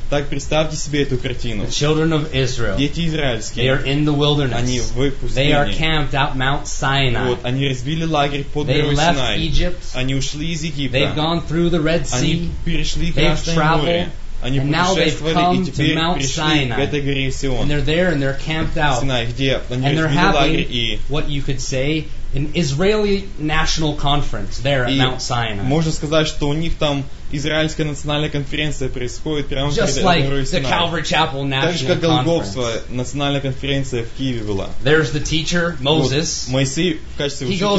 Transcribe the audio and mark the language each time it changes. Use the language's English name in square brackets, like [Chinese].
[Russian] Так представьте себе эту картину. [English] The children of Israel, [Russian] дети израильские, [English] they are in the wilderness. [Russian] Они в пустыне. [English] They are camped out Mount Sinai. [Russian] Вот, они разбили лагерь под горой [English] Синай. They left Egypt. [Russian] Они ушли из Египта. [English] They've gone through the Red Sea. [Russian] Они перешли Красное море. [English] And now they've come to Mount Sinai. And they're there and they're camped out. And they're having what you could say an Israeli national conference there at Mount Sinai. [Russian] Можно сказать, что у них там израильская национальная конференция происходит прямо перед [English] Just like the Calvary Chapel National [Russian] Conference. В Киеве была. [English] There's the teacher Moses. [Russian] Моисей в качестве учителя